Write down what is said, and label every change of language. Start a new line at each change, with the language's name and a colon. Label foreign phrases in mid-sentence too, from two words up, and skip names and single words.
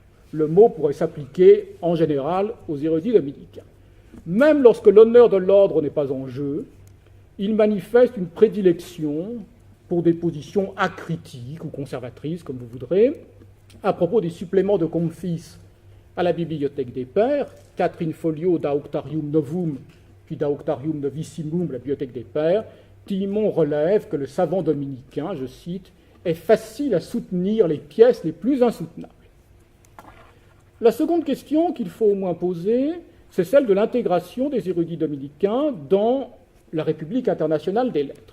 French: Le mot pourrait s'appliquer en général aux érudits dominicains. Même lorsque l'honneur de l'ordre n'est pas en jeu, il manifeste une prédilection pour des positions acritiques ou conservatrices, comme vous voudrez, à propos des suppléments de Comfis à la Bibliothèque des Pères, 4 in folio da Auctarium Novum, puis da Auctarium Novissimum, la Bibliothèque des Pères, Tillemont relève que le savant dominicain, je cite, est facile à soutenir les pièces les plus insoutenables. La seconde question qu'il faut au moins poser, c'est celle de l'intégration des érudits dominicains dans la République internationale des lettres.